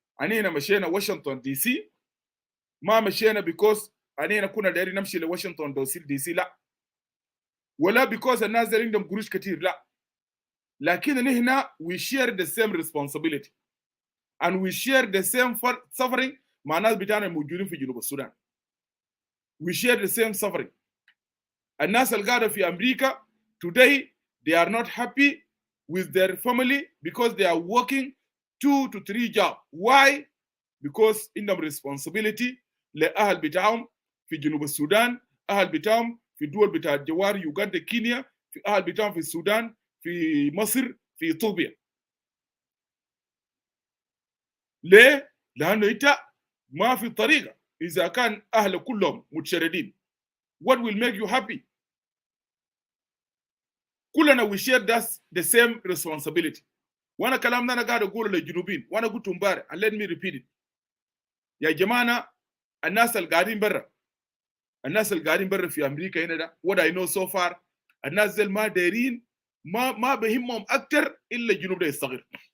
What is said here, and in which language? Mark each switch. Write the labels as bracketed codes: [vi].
[ar] انينا مشينا واشنطن دي سي، ما مشينا because انينا كنا دايرين نمشي لواشنطن دي سي، لا، ولا because الناس دايرين عندهم قروش كتير، لا، لكن نحن [en] we share the same responsibility and we share the same suffering [ar] مع الناس بتاعنا الموجودين في جنوب السودان. [en] we share the same suffering. [ar] الناس اللي قاعده في امريكا [en] today they are not happy with their family because they are working 2 to 3 jobs. why? [ar] because عندهم responsibility لأهل بتاعهم في جنوب السودان، أهل بتاعهم في الدول بتاع الجوار، يوغندا، كينيا، في أهل بتاعهم في السودان، في مصر، في إثيوبيا. ليه؟ لأنه أنت ما في طريقة إذا كان أهل كلهم متشردين. [en] what will make you happy؟ كلنا we share the same responsibility. [ar] وانا كلامنا انا قاعد اقوله للجنوبيين، وانا قلت امبارح [en] and let me repeat it. [ar] يا جماعه الناس اللي قاعدين برا، الناس اللي قاعدين برا في امريكا هنا ده [en] what I know so far، [ar] الناس دي ما دايرين، ما بهمهم اكثر الا الجنوب ده يستغير.